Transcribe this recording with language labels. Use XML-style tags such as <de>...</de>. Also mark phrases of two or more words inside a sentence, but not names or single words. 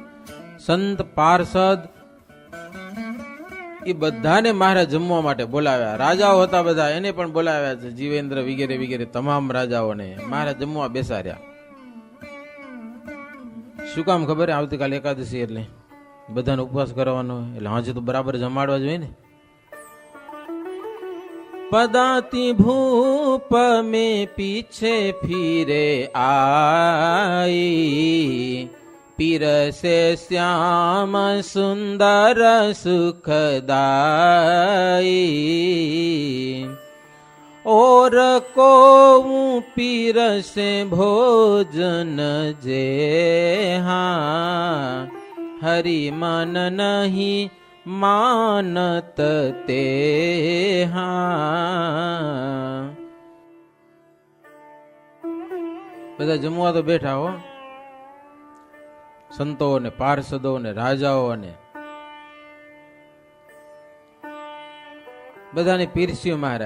<gu>સંત પાર્ષદ એ બધાને મહારાજ જમવા માટે બોલાવ્યા. રાજાઓ હતા બધા, એને પણ બોલાવ્યા છે, જીવેન્દ્ર વગેરે વગેરે તમામ રાજાઓને મહારાજ જમવા બેસાડ્યા. શું કામ ખબર? આવતીકાલે એકાદશી એટલે બધાનો ઉપવાસ કરવાનો, એટલે હાજે તો બરાબર જમાડવા જોઈએ ને.</gu> <bra>पदाति भूप में पीछे फिरे आई, पीरसे श्याम सुंदर सुखदाई, और को पीरसे भोजन जे हाँ, हरि मन नहीं मानत ते हा.</bra> <gu>બધા જમવા તો બેઠા હો, સંતો ને પાર્ષદો ને રાજાઓ અને બધાને પીરસ્યું મહારાજ.</gu>